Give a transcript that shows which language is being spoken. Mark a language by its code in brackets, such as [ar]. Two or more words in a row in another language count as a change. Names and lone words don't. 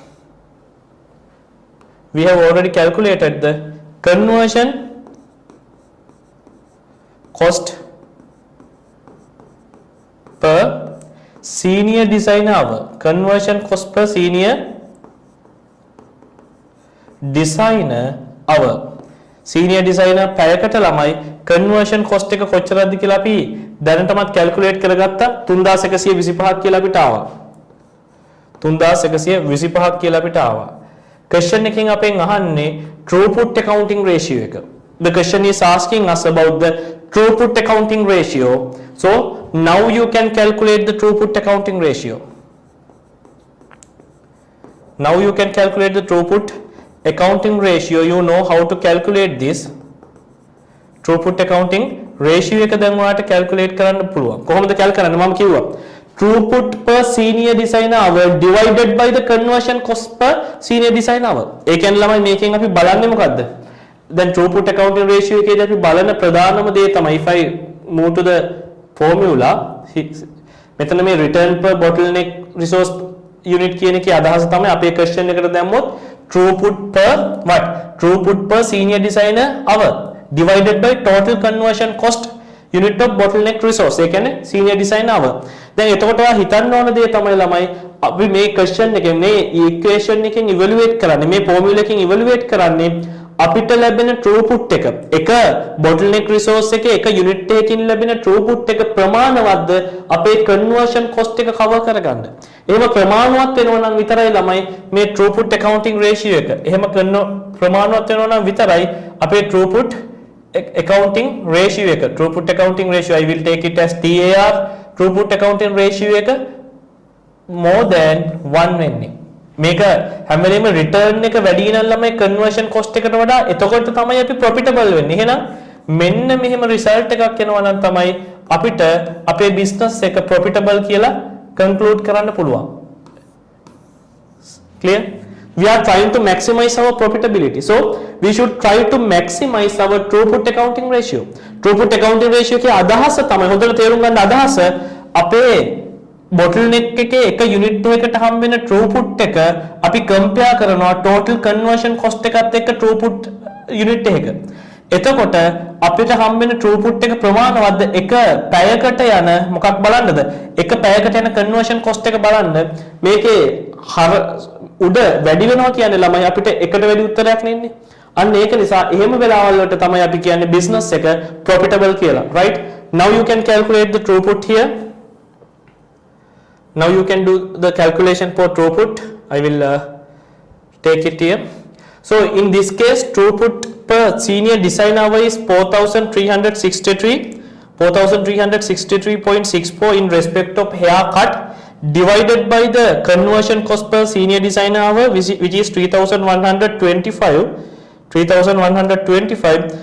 [en] We have already calculated the conversion cost per senior design hour. Conversion cost per senior designer hour. Senior designer [si] පැයකට ළමයි [en] conversion cost [si] එක කොච්චරද කියලා අපි දැනටමත් calculate කරගත්තා. 3,125ක් කියලා අපිට ආවා. 3,125ක් කියලා අපිට ආවා. question එකෙන් අපෙන් අහන්නේ [en] throughput accounting ratio [si] එක. [en] The question is asking us about the throughput accounting ratio. So now you can calculate the throughput accounting ratio. Now you can calculate the throughput accounting ratio. You know how to calculate this. Throughput accounting ratio [si] එක දැන් ඔයාලට calculate කරන්න පුළුවන්. කොහොමද calculate කරන්නේ? මම කිව්වා. [en] Throughput per senior designer hour divided by the conversion cost per senior designer hour. [si] ඒ කියන්නේ ළමයි මේකෙන් අපි බලන්නේ මොකද්ද? දැන් [en] throughput accounting ratio [si] එකේදී අපි බලන ප්‍රධානම දේ තමයි [en] if I move to the formula [si] මෙතන මේ [en] return per bottleneck resource unit [si] කියන එකේ අදහස තමයි අපේ question එකට දැම්මොත් [en] throughput per what? Throughput per senior designer hour divided by total conversion cost unit of bottleneck resource. [si] ඒ කියන්නේ [en] senior designer hour. [si] දැන් එතකොට ඔයා හිතන්න ඕන දේ තමයි ළමයි අපි මේ question එකෙන් මේ equation එකෙන් evaluate කරන්නේ මේ formula එකෙන් evaluate කරන්නේ අපිට ලැබෙන throughput එක [en] bottleneck resource [si] එකේ එක unit එකකින් ලැබෙන throughput එක ප්‍රමාණවත්ද අපේ [en] conversion cost [si] එක cover කරගන්න. එහෙම ප්‍රමාණවත් වෙනවා නම් විතරයි ළමයි මේ [en] throughput accounting ratio [si] එක. එහෙම ප්‍රමාණවත් වෙනවා නම් විතරයි අපේ [en] throughput accounting ratio [si] එක. [en] Throughput accounting ratio I will take it as TAR. Throughput accounting ratio එක more than 1 වෙන්නේ. [si] මේක හැම වෙලේම return එක වැඩි නම් ළමයි [en] conversion cost [si] එකට වඩා එතකොට තමයි අපි profitable වෙන්නේ. එහෙනම් මෙන්න මෙහෙම result එකක් එනවා නම් තමයි අපිට අපේ business එක profitable කියලා conclude කරන්න පුළුවන්. [en] Clear? We are trying to maximize our profitability. So we should try to maximize our throughput accounting ratio. Throughput accounting ratio [si] එකේ අදහස තමයි හොඳට තේරුම් ගන්න අදහස අපේ bottleneck එකේ එක unit එකකට හම් වෙන throughput එක අපි compare කරනවා [en] total conversion cost [si] එකත් එක්ක [en] throughput unit [si] එකක. එතකොට අපිට හම් වෙන throughput එක ප්‍රමාණවත්ද එක පැයකට යන මොකක් බලන්නද? එක පැයකට යන [en] conversion cost [si] එක බලන්න. මේකේ උඩ වැඩි වෙනවා කියන්නේ ළමයි අපිට එකට වැඩි උත්තරයක් නෙන්නේ. අන්න ඒක නිසා එහෙම වෙලාවල් වලට තමයි අපි කියන්නේ business එක profitable කියලා. [en] Right? Now you can calculate the throughput here. Now you can do the calculation for throughput. I will take it here. So in this case, throughput per senior design hour is 4,363.64 in respect of haircut, divided by the conversion cost per senior design hour, which is 3,125.